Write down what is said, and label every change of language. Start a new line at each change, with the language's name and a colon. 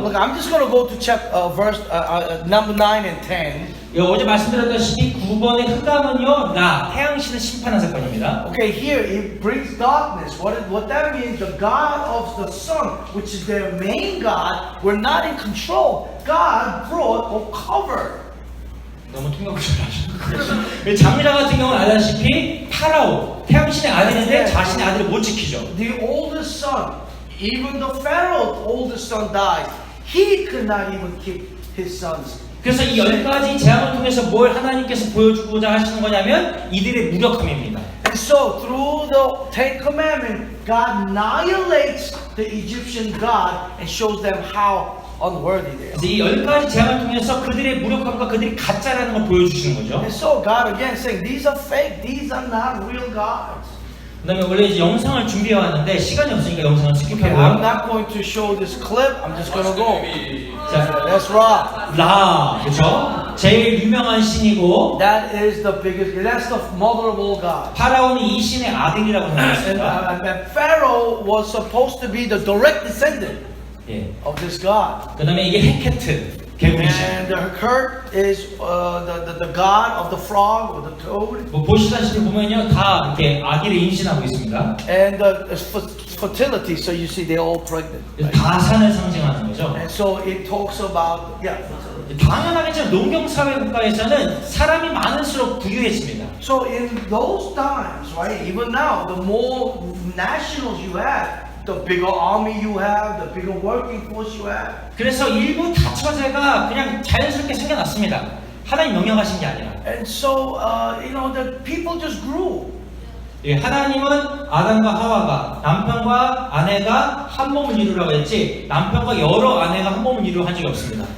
English: Look, I'm just going to go to verse number 9 and 10.
Korean: 어제 말씀드렸다시피 9번의 흑암은요, 태양신을 심판한 사건입니다.
English: Okay, here it brings darkness. What that means, the God of the sun, which is their main God, were not in control. God brought or covered.
Korean: 너무 통역을 잘하시는 장자 같은 경우는 알다시피 파라오, 태양신의 아들인데 자신의 아들을 못 지키죠.
English: The oldest son, even the Pharaoh's oldest son died. He could not even keep his sons.
Korean: 그래서 이 10가지 재앙을 통해서 뭘 하나님께서 보여주고자 하시는 거냐면 이들의 무력함입니다.
English: And so through the Ten Commandments, God annihilates the Egyptian God and shows them how unworthy they are.
Korean: 그래서 이 10가지 재앙을 통해서 그들의 무력함과 그들이 가짜라는 걸 보여주시는 거죠.
English: And so God again saying, these are fake, these are not real gods.
Korean: 그 다음에 원래 이제 영상을 준비해 왔는데 시간이 없으니까 영상을
English: Okay, I'm not going to show this clip, I'm just going to go.
Korean: 자,
English: That's right.
Korean: 라, 그렇죠? 제일 유명한 신이고
English: That is the biggest, that's the mother of all gods.
Korean: 파라오는 이 신의 아들이라고
English: And
Korean: 생각했습니다.
English: Pharaoh was supposed to be the direct descendant
Korean: 예.
English: of this god.
Korean: 그 다음에 이게 헤케트, 개구리신.
English: And the Hurt is the god of the frog or the toad.
Korean: 뭐 보시다시피 보면요, 다 이렇게 아기를 임신하고 있습니다.
English: And fertility, so you see they're all pregnant. right?
Korean: 다산을 상징하는 거죠.
English: And so it talks about, yeah, fertility.
Korean: 당연하겠지만 농경사회 국가에서는 사람이 많을수록 부유해집니다.
English: So in those times, right, even now, the more nationals you have, the bigger army you have, the bigger working force you have.
Korean: 그래서 일부 다처제가 그냥 자연스럽게 생겨났습니다. 하나님 명령하신 게 아니라.
English: And so, the people just grew.
Korean: 예, 하나님은 아담과 하와가 남편과 아내가 한 몸을 이루라고 했지 남편과 여러 아내가 한 몸을 이루려 한 적이 없습니다.